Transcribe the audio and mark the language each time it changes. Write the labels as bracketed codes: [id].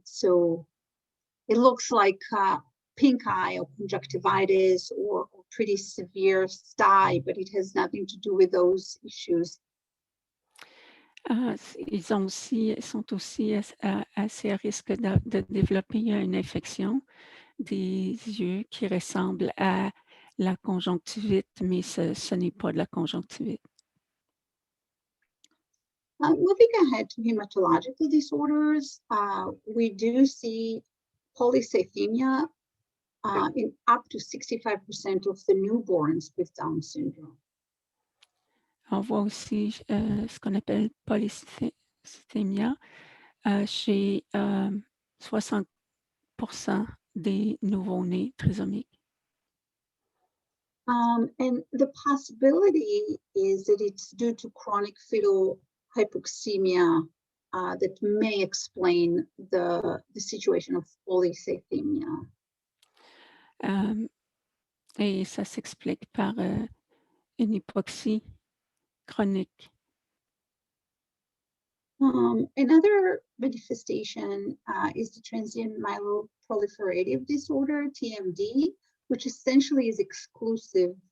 [en] So it looks like pink eye or conjunctivitis or pretty severe sty, but it has nothing to do with those issues. [fr] Ils sont aussi assez à risque de développer une infection des yeux qui ressemble à la conjonctivite, mais ce n'est pas de la conjonctivite. [en] Moving ahead to hematological disorders, we do see polycythemia in up to 65% of the newborns with Down syndrome. [fr] On voit aussi ce qu'on appelle polycythemia chez 60% des nouveau-nés trisomiques. [en] And the possibility is that it's due to chronic fetal hypoxemia that may explain the situation of polycythemia. [fr] Et ça s'explique par une hypoxie chronique. [en] Another manifestation is the transient myeloproliferative disorder, TMD, which essentially is exclusive